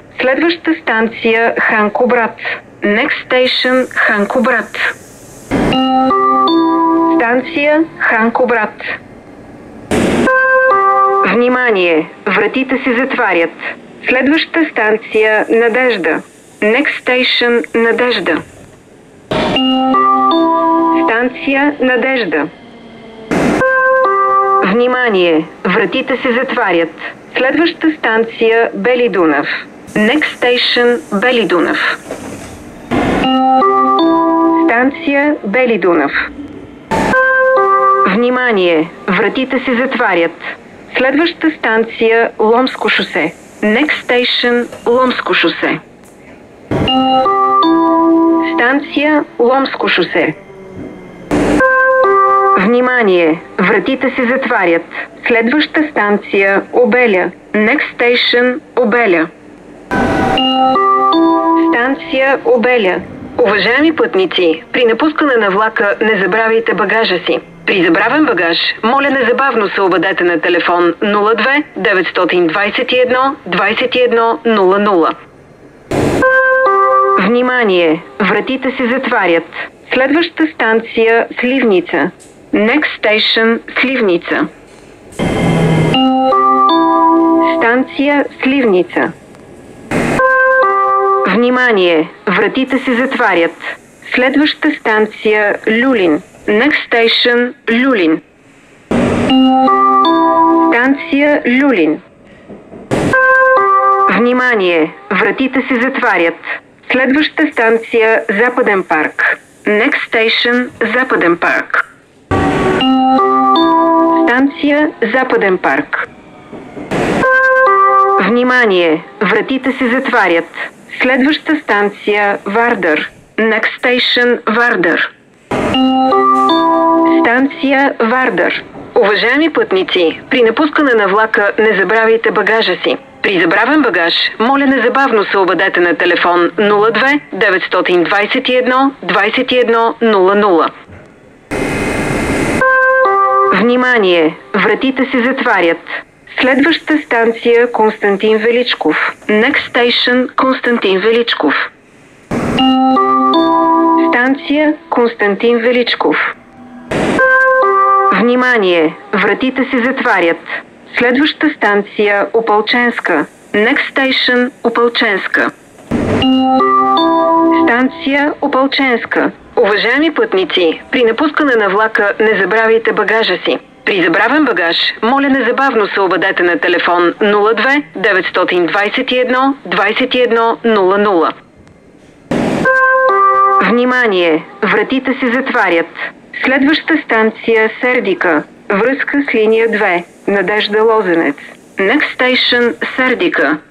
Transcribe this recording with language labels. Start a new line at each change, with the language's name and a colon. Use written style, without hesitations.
Bulgarian: Следваща станция Ханко брат.
English: Next station
Bulgarian: Ханко брат. Станция Ханко брат. Внимание! Вратите се затварят. Следваща станция Надежда.
English: Next station Надежда.
Bulgarian: Станция Надежда. Внимание! Вратите се затварят. Следваща станция Бели Дунав.
English: Next station
Bulgarian: Бели Дунав. Станция Бели Дунав. Внимание! Вратите се затварят. Следваща станция Ломско шосе.
English: Next station Ломско шосе.
Bulgarian: Станция Ломско шосе. Внимание! Вратите се затварят. Следваща станция Обеля.
English: Next station Обеля.
Bulgarian: Станция Обеля. Уважаеми пътници, при напускане на влака не забравяйте багажа си. При забравен багаж, моля незабавно се обадете на телефон 02 921 21 00. Внимание! Вратите се затварят. Следваща станция Сливница.
English: Next station Сливница.
Bulgarian: Станция Сливница. Внимание! Вратите се затварят. Следваща станция Люлин.
English: Next station Люлин.
Bulgarian: Станция Люлин. Внимание! Вратите се затварят. Следваща станция Западен парк.
English: Next station
Bulgarian: Западен парк. Станция Западен парк. Внимание! Вратите се затварят. Следваща станция Вардър.
English: Next station Вардър.
Bulgarian: Станция Вардър. Уважаеми пътници, при напускане на влака не забравяйте багажа си. При забравен багаж, моля незабавно се обадете на телефон 02 921 21 00. Внимание! Вратите се затварят. Следваща станция Константин Величков.
English: Next station
Bulgarian: Константин Величков. Станция Константин Величков. Внимание! Вратите се затварят. Следваща станция Опалченска.
English: Next station Опалченска.
Bulgarian: Станция Опалченска. Уважаеми пътници, при напускане на влака не забравяйте багажа си. При забравен багаж, моля незабавно се обадете на телефон 02 921 21 00. Внимание! Вратите се затварят. Следваща станция Сердика. Връзка с линия 2. Надежда Лозенец.
English: Next station Сердика.